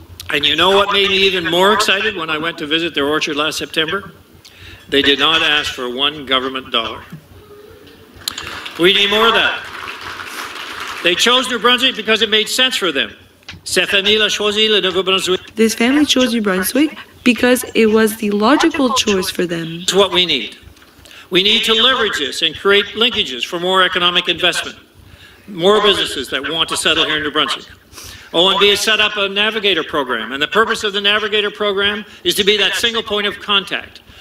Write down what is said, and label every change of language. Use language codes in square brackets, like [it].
[en] And you know what made me even more excited when I went to visit their orchard last September? They did not ask for one government dollar. We need more of that. They chose New Brunswick because it made sense for them. [fr] Cette famille a choisi le Nouveau-Brunswick. [en] This family chose New Brunswick because it was the logical choice for them. It's what we need. We need to leverage this and create linkages for more economic investment, more businesses that want to settle here in New Brunswick. ONB has set up a Navigator program, and the purpose of the Navigator program is to be that single point of contact.